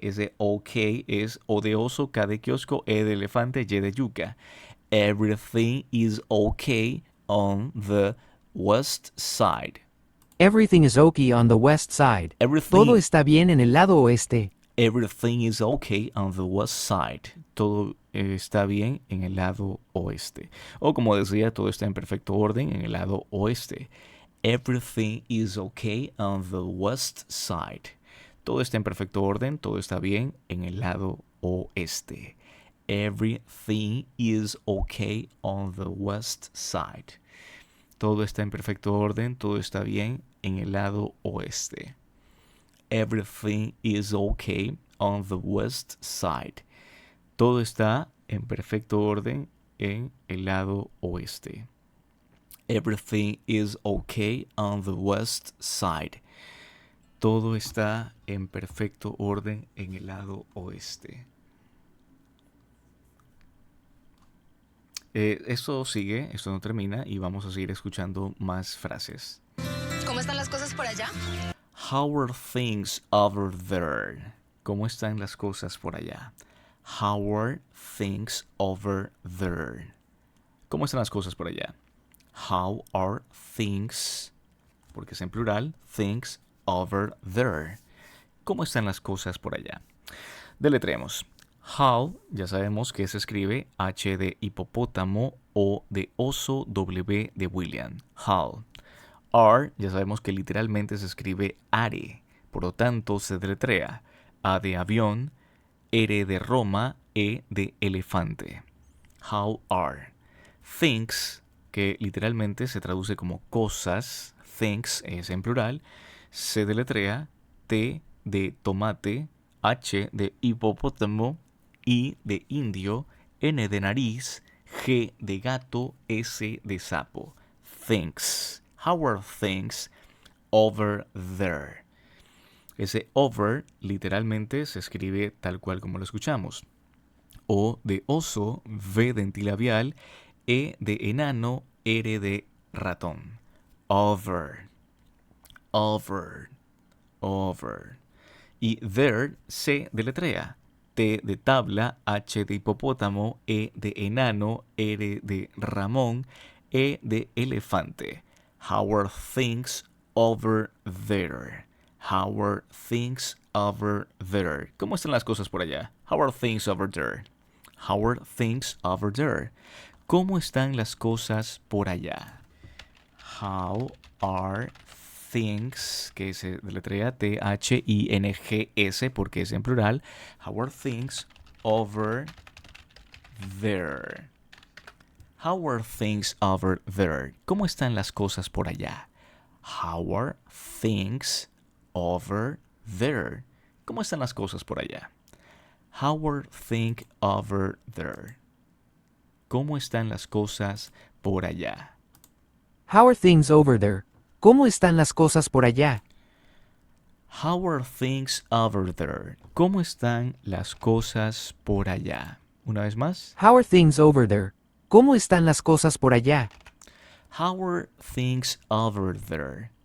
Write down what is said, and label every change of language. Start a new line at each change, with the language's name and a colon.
Spanish: Ese okay es O de oso, K de kiosco, E de elefante, Y de yuca.
English: Everything is okay on the west side. Everything is okay on the west side.
Spanish: Todo está bien en el lado oeste.
English: Everything is okay on the west side.
Spanish: Todo está bien en el lado oeste. O como decía, todo está en perfecto orden en el lado oeste.
English: Everything is okay on the west side.
Spanish: Todo está en perfecto orden, todo está bien en el lado oeste.
English: Everything is okay on the west side.
Spanish: Todo está en perfecto orden, todo está bien en el lado oeste.
English: Everything is okay on the west side.
Spanish: Todo está en perfecto orden en el lado oeste.
English: Everything is okay on the west side.
Spanish: Todo está en perfecto orden en el lado oeste. Esto sigue, esto no termina y vamos a seguir escuchando más frases. ¿Cómo están las cosas por allá?
English: How are things over there?
Spanish: ¿Cómo están las cosas por allá?
English: How are things over there?
Spanish: ¿Cómo están las cosas por allá?
English: How are things,
Spanish: porque es en plural,
English: things over there.
Spanish: ¿Cómo están las cosas por allá? Deletreemos. How, ya sabemos que se escribe H de hipopótamo, O de oso, W de William. How. Are, ya sabemos que literalmente se escribe are, por lo tanto se deletrea A de avión, R de Roma, E de elefante. How are. Things, que literalmente se traduce como cosas, things es en plural, se deletrea T de tomate, H de hipopótamo, I de indio, N de nariz, G de gato, S de sapo. Things.
English: How are things over there?
Spanish: Ese over literalmente se escribe tal cual como lo escuchamos. O de oso, V de antilabial, E de enano, R de ratón. Over. Over. Over. Y there se deletrea. T de tabla, H de hipopótamo, E de enano, R de Ramón, E de elefante.
English: How are things over there? How are things over there?
Spanish: ¿Cómo están las cosas por allá?
English: How are things over there? How are things over there?
Spanish: ¿Cómo están las cosas por allá?
English: How are things,
Spanish: que se deletrea T-H-I-N-G-S porque es en plural.
English: How are things over there? How are things over there?
Spanish: ¿Cómo están las cosas por allá?
English: How are things over there?
Spanish: ¿Cómo están las cosas por allá?
English: How are things over there?
Spanish: ¿Cómo están las cosas por allá?
English: How are things over there?
Spanish: ¿Cómo están las cosas por allá?
English: How are things over there?
Spanish: ¿Cómo están las cosas por allá? Una vez más.
English: How are things over there?
Spanish: ¿Cómo están las cosas por allá?
English: How are things over there?